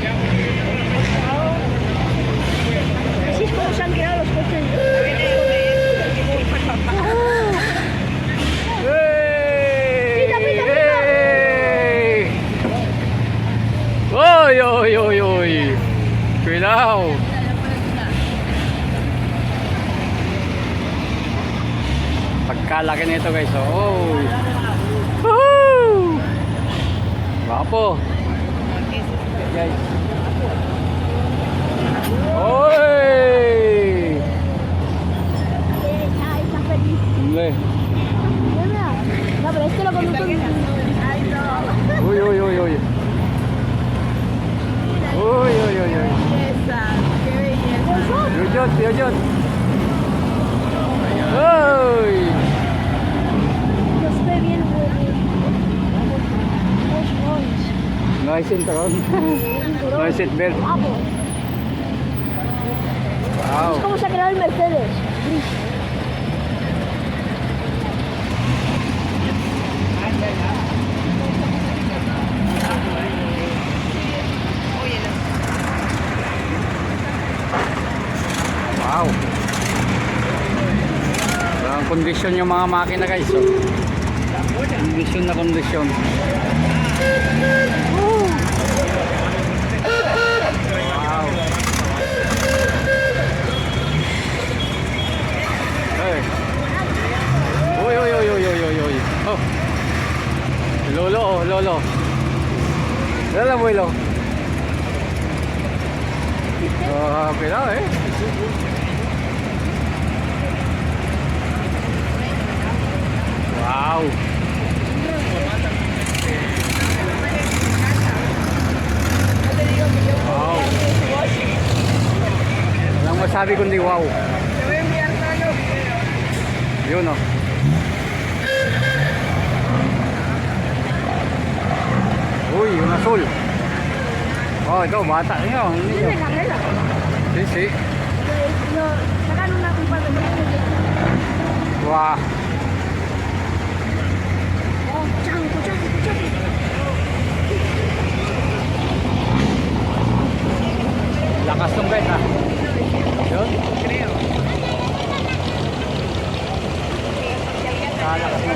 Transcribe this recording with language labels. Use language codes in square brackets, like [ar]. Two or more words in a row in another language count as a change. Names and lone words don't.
[es] Así es como se han creado los coches. ¡Ey! Pita, pita, pita. ¡Ey! ¡Uy, uy, uy, uy! Cuidado. [tl] Pagkalaki nito guys. Oh. Woohoo! Guwapo. Guys. Oy! [es] Ahí está feliz. Hombre. Mira. No, pero este lo conduce un... Ay, no. Uy, uy, uy, uy. Uy, uy, uy, uy. Belleza, qué belleza. Yuyot, yuyot. Uy. No se ve bien, No hay cinturón. No hay seatbelt. Vamos. [en] Wow. [es] Es como se ha creado el Mercedes. Gris. [en] Wow. [tl] Ang kondisyon yung mga makina guys. Oh. Kondisyon na kondisyon. [en] Wow. Hey. Uy, uy, uy, uy, uy, uy, uy. Oh. [tl] Lolo, oh, lolo. Dala abuelo. [es] Cuidado, eh. [en] Wow. Wow. [tl] Walang masabi kundi wow. [es] Te voy a enviar todos los videos. [tl] Yun oh. Uy, yung azul. Oh, ito, bata nyo. [es] Es de carrera. Sí, sí. Sacan una pipa de [en] Wow. Oh, chanco, chanco, chanco. [tl] Lakas nung guys ha. Yun. [es] Creo. [tl] Lakas nung.